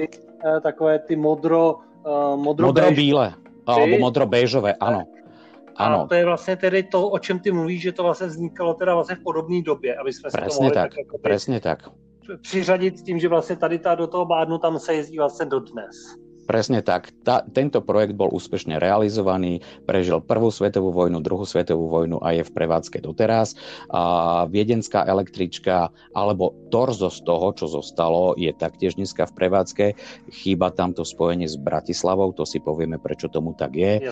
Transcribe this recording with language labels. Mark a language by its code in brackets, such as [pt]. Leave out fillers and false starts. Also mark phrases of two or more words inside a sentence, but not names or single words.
[cs] Takové ty modro-bíle, alebo modro-béžové, ano. A to je vlastně tedy to, o čem ty mluvíš, že to vlastně vznikalo teda vlastně v podobné době, aby jsme se to mohli [sk] presne tak. [cs] Přiřadit s tím, že vlastně tady do toho Bádnu tam se jezdí vlastně dodnes. [sk] Presne tak. Tento projekt bol úspešne realizovaný, prežil prvú svetovú vojnu, druhú svetovú vojnu a je v prevádzke doteraz. A viedenská električka, alebo torzo z toho, čo zostalo, je taktiež dneska v prevádzke. Chýba tam to spojenie s Bratislavou, to si povieme, prečo tomu tak je.